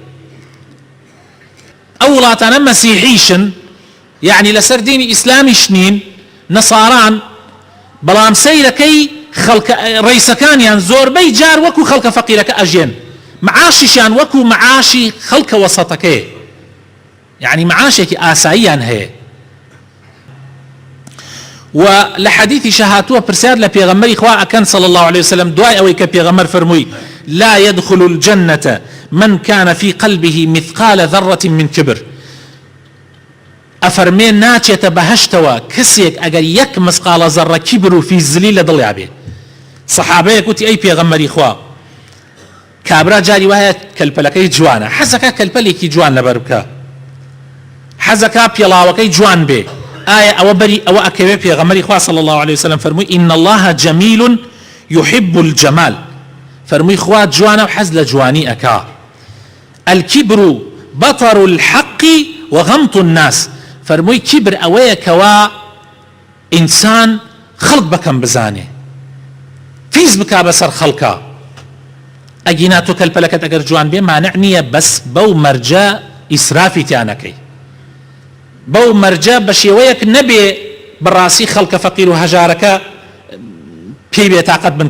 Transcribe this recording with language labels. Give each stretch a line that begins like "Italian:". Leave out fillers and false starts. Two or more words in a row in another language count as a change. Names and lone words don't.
Central Kurdish: ئەو وڵاتانە مەسیحیشن یعنی لەسەر دینی ئیسلامیش نین نەساران بەڵام سەیرەکەی ڕئیسەکانیان زۆربەی جار وەکو خەڵکە فەقیرەکە ئەژێن معاشیشان وەکو معاشی خەڵکە وەسەتەکەیە يعني معاشێکی ئاساییان هەیە و لە حەدیثی شەهاتووە پرسیار لە پێغەمبەری خوا ئەکەن
Arabic: صلى الله عليه وسلم
Central Kurdish: دوای ئەوەی کە پێغەمبەر فەرمووی
Arabic: لا يدخل الجنة من كان في قلبه مثقال ذرة من كبر
Central Kurdish: ئەفەرمێ ناچێتە بەهەشتەوە کەسێک ئەگەر یەک مسقالە زەڕە کیبر و فیزلی لە دڵیا بێ سەحابەیەک وتی ئەی پێغەمبەری خوا کابرا جاری وایە کەلپەلەکەی جوانە حەزەکە کەلپەلێکی جوان لەبەر بکە حەزەکە پێڵاوەکەی جوان بێ ئایا ئەوە بەری ئەوە ئەکەوێ پێغەمبەری خوا
Arabic: صلى الله عليه وسلم
Central Kurdish: فەرمووی
Arabic: إن الله جميل يحب الجمال
Central Kurdish: فەرمووی خوا جوانە و حەز لە جوانی ئەکا
Arabic: الكبر بطر الحق وغمط الناس
Central Kurdish: فەرمووی کیبر ئەوەیە کەوا ئینسان خەڵک بەکەم بزانێ فیز بکا بەسەر خەڵکە ئەگینا تۆ کەلپەلەکەت ئەگەر جوان بێ مانع نییە بەس بەو مەرجە ئیسرافی تیانەکەی بەو مەرجە بە شێوەیەک نەبێ بەڕاستی خەڵکە فەقیر و هەژارەکە پێی بێ تاقەت بن